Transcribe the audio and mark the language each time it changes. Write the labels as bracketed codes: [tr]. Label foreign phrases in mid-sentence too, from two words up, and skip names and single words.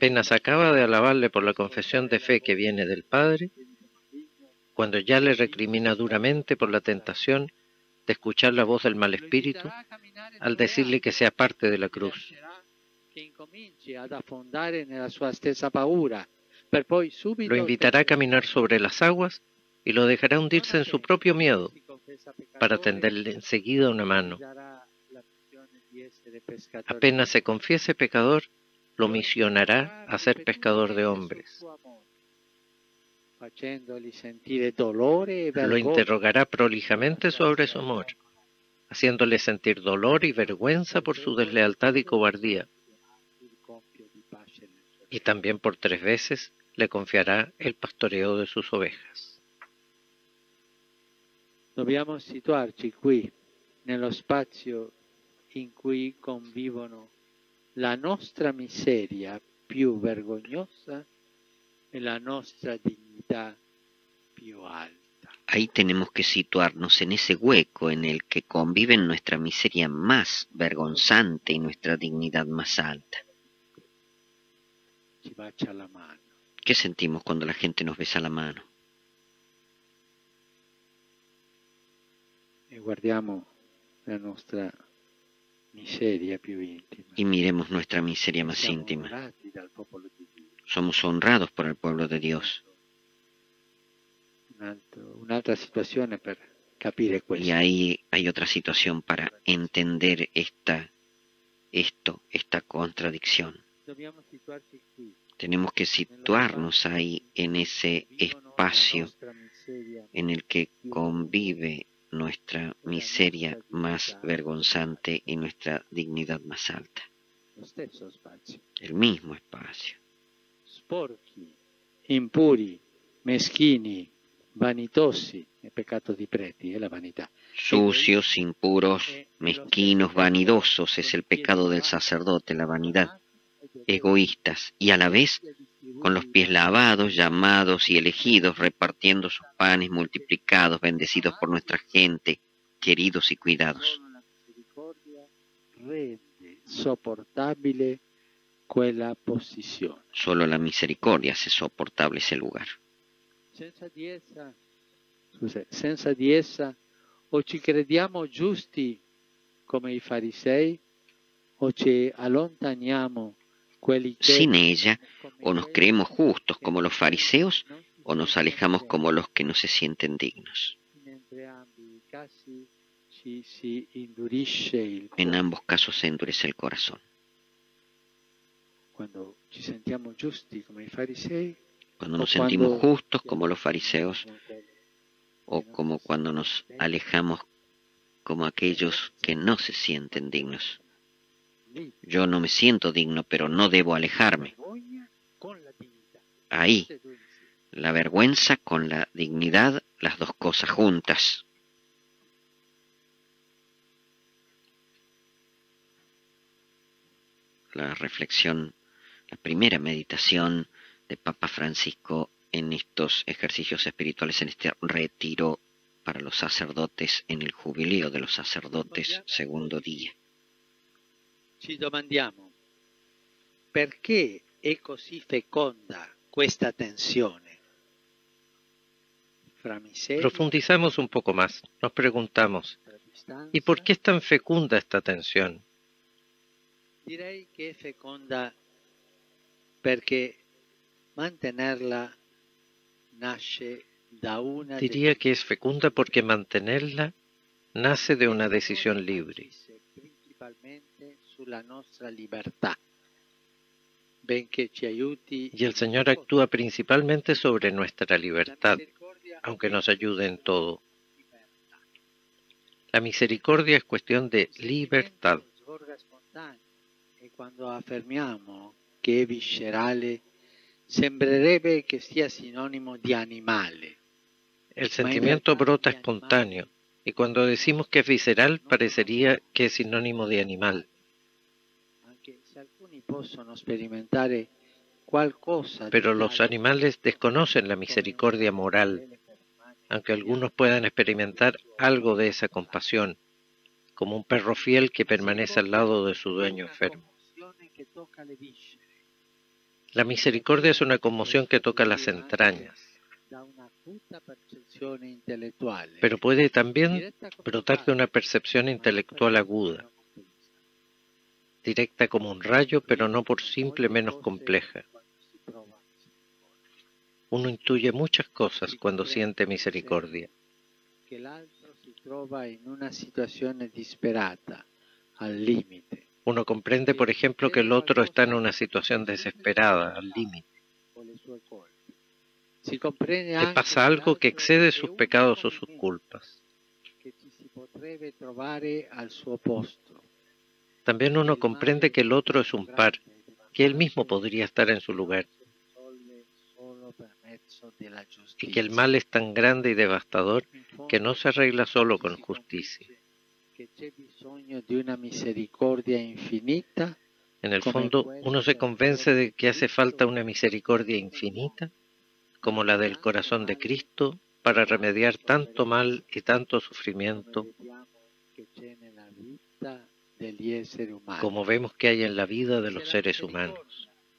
[es] Apenas acaba de alabarle por la confesión de fe que viene del Padre, cuando ya le recrimina duramente por la tentación de escuchar la voz del mal espíritu, al decirle que sea parte de la cruz. [it] che incominci ad affondare nella sua stessa paura, per poi subito [es] Lo invitará a caminar sobre las aguas y lo dejará hundirse en su propio miedo para tenderle enseguida una mano. Apenas se confiese pecador, lo misionará a ser pescador de hombres. [it] facendoli sentire dolore e [es] Lo [it] vergogna. [es] interrogará prolijamente sobre su amor, haciéndole sentir dolor y vergüenza por su deslealtad y cobardía. [it] Il compito di pace nel suo [es] Y también por 3 veces le confiará el pastoreo de sus ovejas. [it] Dobbiamo situarci qui, nello spazio in cui convivono la nostra miseria più vergognosa e la nostra dignità più alta. [es] ahí tenemos que situarnos en ese hueco en el que conviven nuestra miseria más vergonzante y nuestra dignidad más alta. [it] Ci bacia la mano. [es] ¿Qué sentimos cuando la gente nos besa la mano? [it] E guardiamo la nostra miseria più intima. [es] Y miremos nuestra miseria más [it] Siamo [es] íntima. [it] onorati dal popolo di Dio. [es] Somos honrados por el pueblo de Dios. [it] Un'altra situazione per capire questo. [es] Y ahí hay otra situación para entender esta contradicción. [it] Dobbiamo situarci qui. [es] Tenemos que situarnos ahí en ese espacio en el que convive nuestra miseria más vergonzante y nuestra dignidad más alta. [it] Lo stesso spazio. [es] El mismo espacio. [it] Sporchi, impuri, meschini, vanitosi, il peccato di preti, è la vanità. [es] Sucios, impuros, mezquinos, vanidosos es el pecado del sacerdote, la vanidad. Egoístas y a la vez con los pies lavados, llamados y elegidos, repartiendo sus panes multiplicados, bendecidos por nuestra gente, queridos y cuidados. [it] La misericordia rende sopportabile quella posizione. [es] Solo la misericordia hace soportable ese lugar. [it] Senza di essa o ci crediamo giusti come i farisei o ci allontaniamo quelli che [es] Sin ella, o nos creemos justos como los fariseos, o nos alejamos como los que no se sienten dignos. [it] in entrambi i casi ci si indurisce il [es] En [it] cuore. [es] ambos casos se endurece el corazón. [it] Quando ci sentiamo giusti come i farisei [es] Cuando nos sentimos justos como los fariseos, o como cuando nos alejamos como aquellos que no se sienten dignos. [it] lì [es] Yo no me siento digno, pero no debo alejarme. [it] vergogna con la dignità. [es] Ahí, [it] Queste due insieme. [es] la vergüenza con la dignidad, las dos cosas juntas. La reflexión, la primera meditación de Papa Francisco en estos ejercicios espirituales, en este retiro para los sacerdotes, en el jubileo de los sacerdotes, segundo día. [it] Ci domandiamo perché è così feconda questa tensione fra miseria [es] Profundizamos un poco más. Nos preguntamos, [it] tra distanza. [es] ¿y por qué es tan fecunda esta tensión? [it] Direi che è feconda perché mantenerla nasce da una [es] Diría que es fecunda porque mantenerla nace de una decisión libre. [it] principalmente sulla nostra libertà, benché ci aiuti [es] Y el Señor actúa principalmente sobre nuestra libertad, aunque nos ayude en todo. La misericordia es cuestión de libertad. [it] E quando affermiamo che è viscerale, sembrerebbe che sia sinonimo di animale. [es] El sentimiento brota espontáneo, y cuando decimos que es visceral, parecería que es sinónimo de animal. [it] Anche se alcuni possono sperimentare qualcosa [es] Pero [it] di [es] los [it] tale [es] animales desconocen la misericordia moral, aunque algunos puedan experimentar algo de esa compasión, como un perro fiel que permanece al lado de su dueño enfermo. [it] che tocca le viscere, [es] La misericordia es una conmoción que toca las entrañas, [it] da una acuta percezione intellettuale, [es] pero puede también [it] diretta come [es] brotar de una percepción intelectual aguda, directa como un rayo, pero no por simple menos compleja. Uno intuye muchas cosas cuando siente misericordia. [it] che l'altro si trova in una situazione disperata, al limite. [es] Uno comprende, por ejemplo, que el otro está en una situación desesperada, al límite. [it] con le sue colpe. Si comprende [es] Le [it] anche [es] pasa algo que excede sus pecados o sus culpas. [it] che ci si potrebbe trovare al suo posto. [es] También uno comprende que el otro es un par, que él mismo podría estar en su lugar, [it] Solo per mezzo della [es] y que el [it] giustizia. [es] mal es tan grande y devastador [it] In fondo, [es] que no se arregla solo con justicia. [it] che c'è bisogno di una misericordia infinita, [es] En el fondo, uno se convence de que hace falta una misericordia infinita, como la del corazón de Cristo, para remediar tanto mal y tanto sufrimiento como vemos que hay en la vida de los seres humanos.